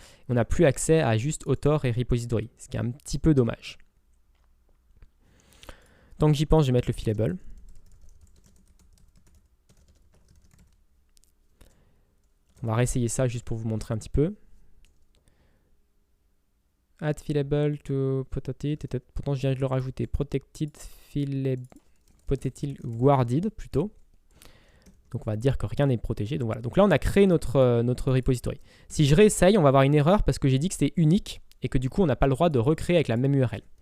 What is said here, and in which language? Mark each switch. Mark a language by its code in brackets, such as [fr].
[fr] On n'a plus accès à juste author et repository, ce qui est un petit peu dommage. Tant que j'y pense, je vais mettre le fillable. On va réessayer ça juste pour vous montrer un petit peu. [en] Add fillable to protected. [fr] Pourtant, je viens de le rajouter. Protected fillable. Protected guarded plutôt. Donc, on va dire que rien n'est protégé. Donc, voilà. Donc là, on a créé notre repository. Si je réessaye, on va avoir une erreur parce que j'ai dit que c'était unique et que du coup, on n'a pas le droit de recréer avec la même URL.